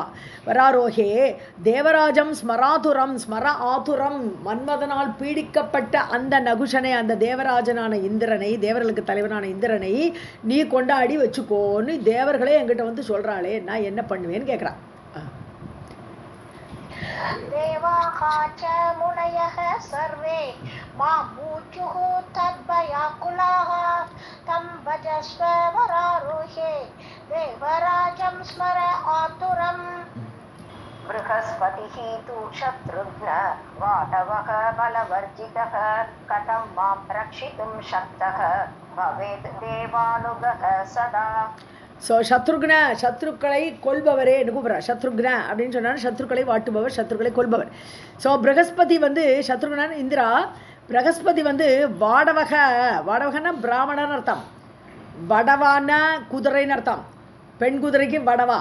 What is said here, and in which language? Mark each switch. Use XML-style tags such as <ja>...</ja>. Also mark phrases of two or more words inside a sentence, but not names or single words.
<sa>वरारोहे देवराजं स्मरातुरं स्मर आतुरम्</sa> <ta>மன்மதனால் பீடிக்கப்பட்ட அந்த நகுஷனை அந்த தேவராஜனான இந்திரனை தேவர்களுக்கு தலைவனான இந்திரனை நீ கொண்டாடி வச்சுக்கோன்னு தேவர்களே என்கிட்ட வந்து சொல்கிறாளே நான் என்ன பண்ணுவேன்னு கேட்குறான்.</ta> <sa>देवाः च मुनयः सर्वे मामूचुः तद्भयाकुलाः तं भजस्व वरारोहे देवराजं स्मर आतुरम्. बृहस्पतिः तु शत्रुघ्न वाटवः बलवर्जितः कथं मां रक्षितुं शक्तः भवेत् देवानुगः सदा.</sa> <ta>ஸோ சத்ருக்களை கொல்பவரே என்று கூப்பிட்றார். சத்ருக்ன அப்படின்னு சொன்னால் சத்ருக்களை வாட்டுபவர், சத்ருக்களை கொல்பவர். ஸோ பிரகஸ்பதி வந்து சத்ருக்னன் இந்திரா. பிரகஸ்பதி வந்து வாடவகன்னா பிராமணன் அர்த்தம். வடவான குதிரைன்னு அர்த்தம். பெண் குதிரைக்கு வடவா.</ta>